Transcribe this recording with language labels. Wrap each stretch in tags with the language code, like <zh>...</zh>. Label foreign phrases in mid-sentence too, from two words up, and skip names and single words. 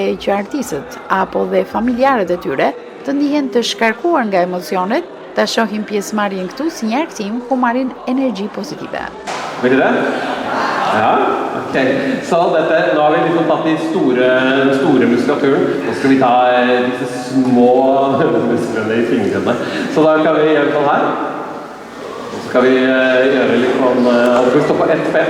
<sq>që artistët apo dhe familjarët e tyre të ndihen të shkarkuar nga emocionet, ta shohin pjesëmarrjen këtu si një argëtim ku marrin energji positive.</sq> <no>Vil dere? Ja, ok. Så dette, nå har vi liksom tatt de store muskulaturen. Nå skal vi ta disse små musklene i fingrene. Så da kan vi gjøre sånn her. Så skal vi gjøre litt sånn, skal vi stå på ett ben?</no>